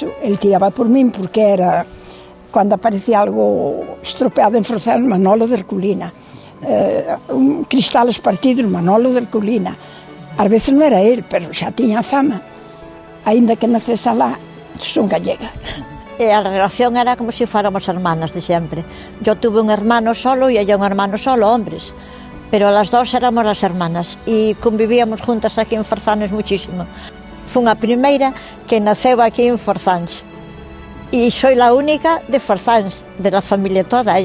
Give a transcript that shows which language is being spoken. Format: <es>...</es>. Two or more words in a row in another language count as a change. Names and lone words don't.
<gl>El tiraba por min porque era, cando aparecía algo estropeado en Frocel, Manolo de Herculina, cristales partidos, Manolo de Herculina. Ás veces non era el, pero xa tiña fama. Aínda que nacese alá, son gallega. E a relación era como se fóramos hermanas de sempre.</gl> <es>Yo tuve un hermano solo e ella un hermano solo, hombres. Pero las dos éramos las hermanas e convivíamos juntas aquí en Forzanes muchísimo.</es> <gl>Fue a primeira que naceu aquí en Forzans.</gl> <es>E soy la única de Forzans, de la familia toda.</es>